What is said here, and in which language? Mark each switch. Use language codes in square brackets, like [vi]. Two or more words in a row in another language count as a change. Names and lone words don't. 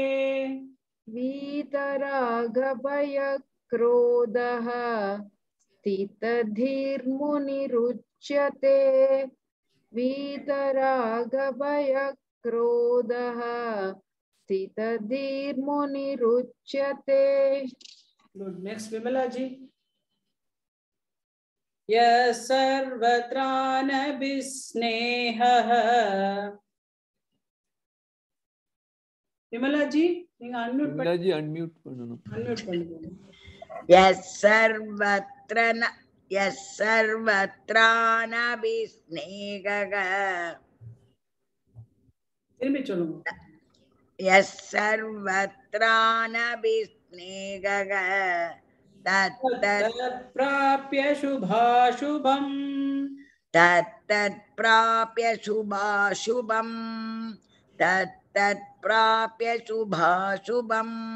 [sa] वीतरागभयक्रोधः स्थितधीर्मुनिरुच्यते वीतरागभयक्रोधः स्थितधीर्मुनिरुच्यते [en] good next [sa] विमला जी यः सर्वत्रानभिस्नेहः विमला जी [ta] நீங்க அன்மியூட் विमला जी अनम्यूट பண்ணனும் அன்மியூட் பண்ணுங்க [sa] सर्वत्रानभिस्नेहः [ta] திரும்பி சொல்லுங்க [sa] सर्वत्रानभिस्नेहः तत्प्राप्य शुभाशुभम् तत्प्राप्य शुभाशुभम् तत्प्राप्य शुभाशुभम्